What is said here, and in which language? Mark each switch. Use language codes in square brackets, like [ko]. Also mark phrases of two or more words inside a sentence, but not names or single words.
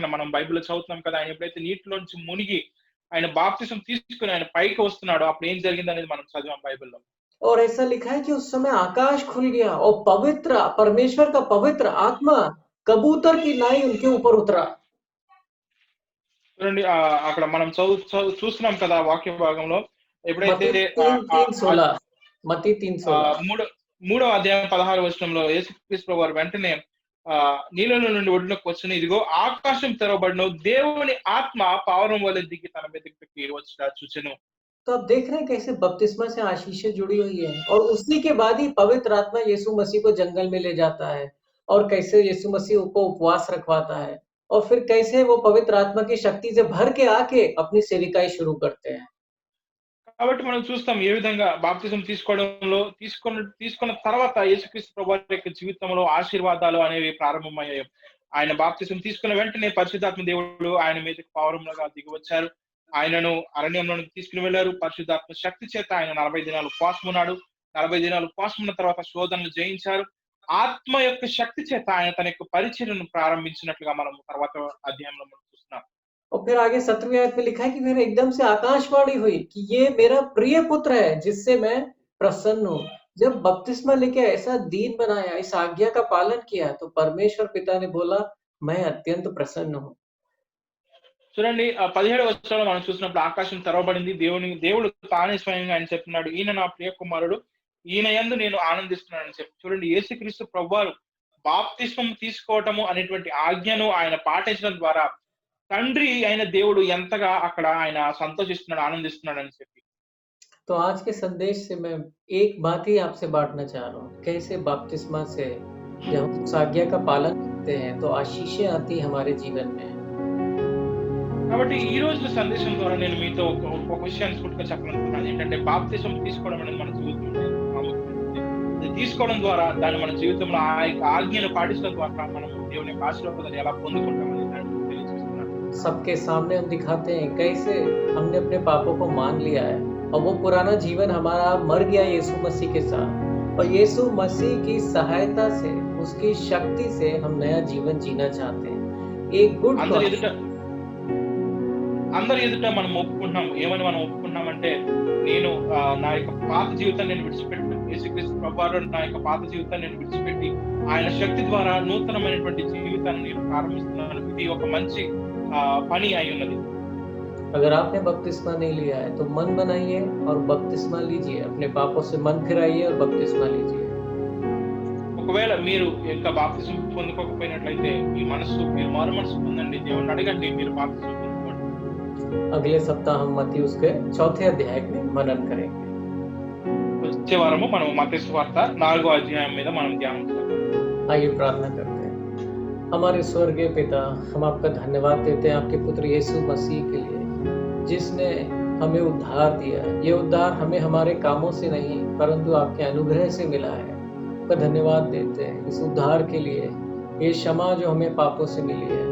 [te] మనం బైబిల్‌లో చదువుతున్నాం కదా! ఆయన ఎప్పుడైతే నీటిలోంచి మునిగి ఆయన బాప్తిస్మం తీసుకొని ఆయన పైకి వస్తున్నాడో అప్పుడు ఏం జరిగిందనేది మనం చదివాం బైబిల్‌లో. [hi] और ऐसा लिखा है कि उस समय आकाश खुल गया और पवित्र परमेश्वर का पवित्र आत्मा कबूतर की नाई उनके ऊपर उतरा। [te] చూడండి అక్కడ మనం చూస్తున్నాం కదా వాక్య భాగంలో ఎప్పుడైతే [hi] मत्ती 3:16 मत्ती 3:16 [te] మూడవ అధ్యాయం 16వ వచనంలో యేసుక్రీస్తు ప్రభువారు వెంటనే నీళ్ళలో నుండి ఒడ్డునకు వచ్చును, ఇదిగో ఆకాశం తెరవబడును, దేవుని ఆత్మ పావురం వలె దిగి తన మీదకి వచ్చుట చూచెను. [hi] तो आप देख रहे हैं कैसे बपतिस्मा से आशीषें जुड़ी हुई है और उसी के बाद ही पवित्र आत्मा यीशु मसीह को जंगल में ले जाता है और कैसे यीशु मसीह को उपवास रखवाता है और फिर कैसे वो पवित्र आत्मा की शक्ति से भर के आके अपनी सेविकाई शुरू करते हैं। [te] కాబట్టి మనం చూస్తాం ఏ విధంగా బాప్తిజం తీసుకున్న తర్వాత యేసుక్రీస్తు ప్రభువారి యొక్క జీవితంలో ఆశీర్వాదాలు అనేవి ప్రారంభమయ్యాయి. ఆయన బాప్తిజం తీసుకున్న వెంటనే పరిశుద్ధాత్మ దేవుడు ఆయన మీదకి పావురంలాగా దిగి వచ్చారు. ఆయనను అరణ్యంలోనికి తీసుకుని వెళ్లారు. పరిశుద్ధాత్మ శక్తి చేత ఆయన 40 దినాలు ఉపవాసం ఉన్నాడు. 40 దినాలు ఉపవాసం ఉన్న తర్వాత శోధనలు జయించారు. ఆత్మ యొక్క శక్తి చేత ఆయన తన యొక్క పరిచర్యను ప్రారంభించినట్లుగా మనం తర్వాత అధ్యాయంలో మనం చూస్తున్నాం. [hi] और फिर आगे 17वीं आयत में लिखा है कि फिर एकदम से आकाशवाणी हुई कि ये मेरा प्रिय पुत्र है जिससे मैं प्रसन्न हूँ। जब बपतिस्मा लेके ऐसा दीन बनाया, इस आज्ञा का पालन किया, तो परमेश्वर पिता ने बोला मैं अत्यंत प्रसन्न हूँ। [te] చూడండి 17వ వచనంలో మనం చూసినప్పుడు ఆకాశం తెరవబడింది. దేవుడు తానే స్వయంగా ఆయన చెప్తున్నాడు, ఈయన నా ప్రియ కుమారుడు, ఈయన యందు నేను ఆనందిస్తున్నానని చెప్పి. చూడండి యేసుక్రీస్తు ప్రభువారు బాప్తిస్మం తీసుకోవటము అనేటువంటి ఆజ్ఞను ఆయన పాటించడం ద్వారా తండ్రి అయిన దేవుడు ఎంతగా అక్కడ ఆయన సంతోషిస్తున్నాడు, ఆనందిస్తున్నాడని చెప్పి. [hi] तो आज के संदेश से मैं एक बात ही आपसे बांटना चाह रहा हूँ, कैसे बपतिस्मा से जब हम उस आज्ञा का पालन करते हैं तो आशीषें आती हमारे जीवन में। [te] కాబట్టి ఈ రోజు సందేశం ద్వారా నేను మీతో ఒక విషయాన్ని సూటిగా చెప్పాలనుకుంటున్నాను. ఏంటంటే బాప్తిజం తీసుకోవడం అనేది మన జీవితంలో ప్రాముఖ్యమైనది. తీసుకోవడం ద్వారా దాన్ని మన జీవితంలో ఆ యొక్క ఆజ్ఞను పాటించడం ద్వారా మనం దేవుని యొక్క ఆశీర్వాదాన్ని ఎలా పొందుకుంటామని తెలియజేస్తున్నాను. [hi] सबके सामने हम दिखाते हैं कैसे हमने अपने पापों को मान लिया है और वो पुराना जीवन हमारा मर गया यीशु मसीह के साथ, और यीशु मसीह की सहायता से, उसकी शक्ति से हम नया जीवन जीना चाहते हैं। एक गुड [te] అందరి ఎదుట మనం ఒప్పుకుంటున్నాం. ఏమని మనం ఒప్పుకుంటున్నామంటే, నేను నా యొక్క పాత జీవితాన్ని నేను విడిచిపెట్టి, యేసుక్రీస్తు ప్రభువారు నా యొక్క పాత జీవితాన్ని నేను విడిచిపెట్టి, ఆయన శక్తి ద్వారా నూతనమైనటువంటి జీవితాన్ని నేను ప్రారంభిస్తున్నాను. ఇది ఒక మంచి పని అయి ఉన్నది. [hi] अगर आपने बपतिस्मा नहीं लिया है तो मन बनाइए और बपतिस्मा लीजिए, अपने पापों से मन फिराइए और बपतिस्मा लीजिए। [te] ఒకవేళ మీరు ఇంకా బాప్తిసం పొందుకోకపోయినట్లయితే మీ మీరు మారు మనసు పొందండి, దేవుణ్ణి అడగండి, మీరు బాప్తిసం పొందుకోండి. [hi] अगले सप्ताह हम मत्ती उसके 4थे अध्याय में मनन करेंगे। [te] వచ్చే వారము మనం మత్తయి సువార్త 4వ అధ్యాయం మీద మనం ధ్యానం చేద్దాం. [hi] आइए प्रार्थना करते हैं। हमारे स्वर्गीय पिता, हम आपका धन्यवाद देते हैं आपके पुत्र यीशु मसीह के लिए, जिसने हमें उद्धार दिया। ये उद्धार हमें हमारे कामों से नहीं परंतु आपके अनुग्रह से मिला है। आपका धन्यवाद देते हैं इस उद्धार के लिए, ये क्षमा जो हमें पापों से मिली है।